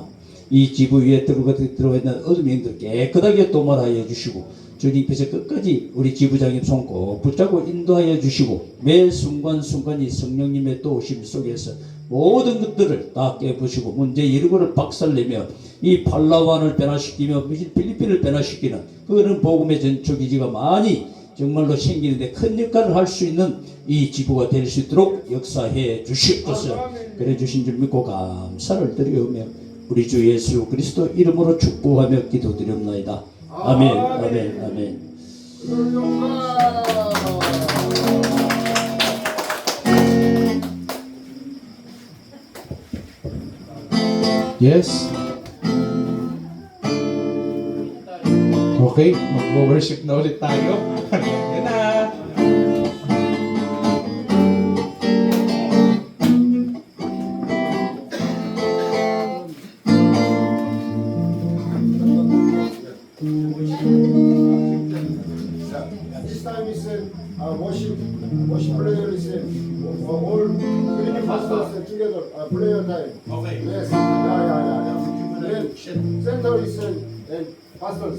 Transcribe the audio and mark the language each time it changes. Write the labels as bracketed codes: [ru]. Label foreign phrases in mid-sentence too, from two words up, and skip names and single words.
[ko] 이 지부 위에 들어가 있는 어둠의 영들 깨끗하게 도말하여 주시고 주님께서 끝까지 우리 지부장님 손 꼭 붙잡고 인도하여 주시고 매 순간순간이 성령님의 도우심 속에서 모든 것들을 다 깨부시고 문제 일구를 박살내며 이 팔라완을 변화시키며 필리핀을 변화시키는 그런 복음의 전초기지가 많이 정말로 생기는데 큰 역할을 할 수 있는 이 지부가 될 수 있도록 역사해 주시옵소서. 그래 주신 줄 믿고 감사를 드리오며 우리 주 예수 그리스도 이름으로 축복하며 기도드립나이다. 아멘. [en] Yes? [tl] Okay, mag-worship na ulit tayo. Yan na! [en] This time is worship prayer is all Philippine pastors together prayer time. Okay. Yes. Yeah. Then center is and pastors.